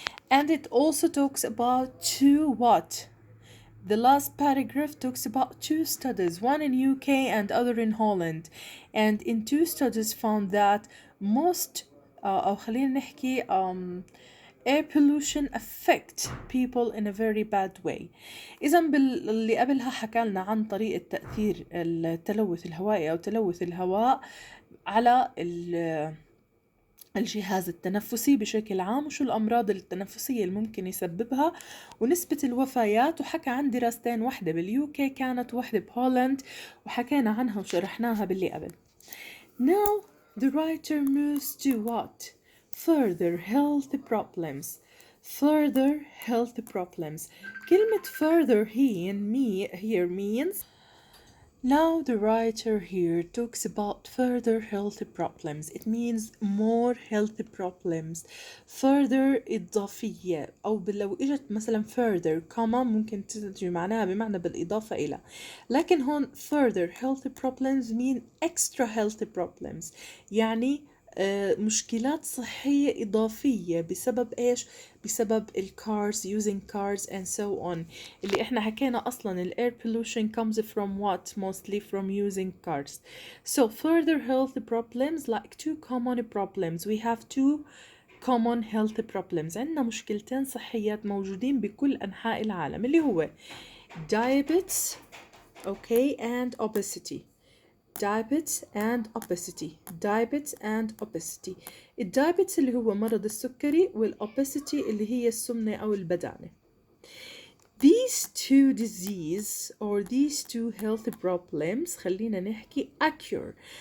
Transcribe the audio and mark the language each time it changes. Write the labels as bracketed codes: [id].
[en] And it also talks about two what? The last paragraph talks about two studies, one in UK and other in Holland. And in two studies found that most [ar] أو خلينا نحكي [en] air pollution affect people in a very bad way. [ar] إذا باللي قبلها حكى لنا عن طريقة تأثير التلوث الهوائي أو تلوث الهواء على الجهاز التنفسي بشكل عام، وشو الأمراض التنفسية اللي ممكن يسببها ونسبة الوفيات، وحكى عن دراستين، واحدة باليوكي كانت واحدة بهولند، وحكينا عنها وشرحناها باللي قبل. [en] Now the writer moves to what? Further health problems. Further health problems. كلمة further here means. Now the writer here talks about further health problems. It means more health problems. [ar] Further إضافية، أو لو إجت مثلا [en] further comma [ar] ممكن تجي معناها بمعنى بالإضافة إلى، لكن هون [en] further health problems mean extra health problems، [ar] يعني مشكلات صحية إضافية بسبب إيش؟ بسبب [en] cars, using cars and so on. [ar] اللي إحنا حكينا أصلا [en] air pollution comes from what? Mostly from using cars. So further health problems, like two common problems. We have two common health problems. [ar] عندنا مشكلتين صحيات موجودين بكل أنحاء العالم، اللي هو [en] diabetes, okay, and obesity. diabetes and obesity. diabetes and obesity. [ar] الدايبتس اللي هو مرض السكري، والobesity اللي هي السمنة أو البدانة. [en] These two disease or these two health problems [ar] خلينا نحكي [en] occur.